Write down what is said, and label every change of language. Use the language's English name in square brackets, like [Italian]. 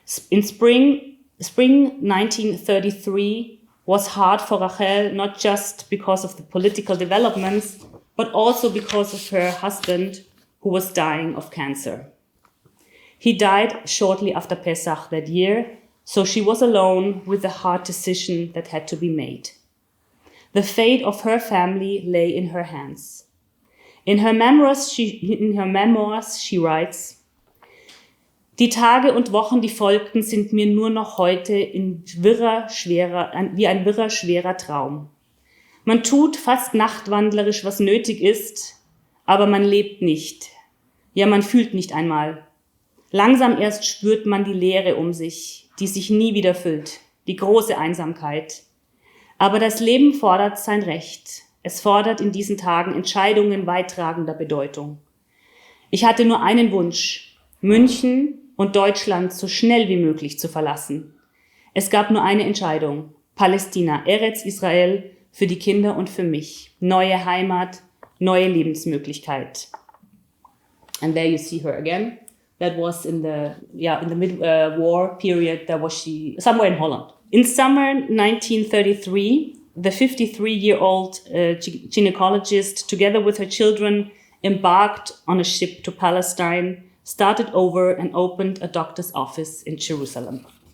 [English] In spring 1933 was hard for Rachel, not just because of the political developments, but also because of her husband, who was dying of cancer. He died shortly after Pesach that year, so she was alone with the hard decision that had to be made. The fate of her family lay in her hands. [German] In her memoirs, she writes, Die Tage und Wochen, die folgten, sind mir nur noch heute wie ein wirrer, schwerer Traum. Man tut fast nachtwandlerisch, was nötig ist, aber man lebt nicht. Ja, man fühlt nicht einmal. Langsam erst spürt man die Leere um sich, die sich nie wieder füllt, die große Einsamkeit. Aber das Leben fordert sein Recht. Es fordert in diesen Tagen Entscheidungen weittragender Bedeutung. Ich hatte nur einen Wunsch, München und Deutschland so schnell wie möglich zu verlassen. Es gab nur eine Entscheidung, Palästina, Eretz Israel, für die Kinder und für mich. Neue Heimat, neue Lebensmöglichkeit. [English] And there you see her again. That was in the mid-war period. That was she somewhere in Holland. In summer 1933, the 53-year-old gynecologist, together with her children, embarked on a ship to Palestine, started over and opened a doctor's office in Jerusalem.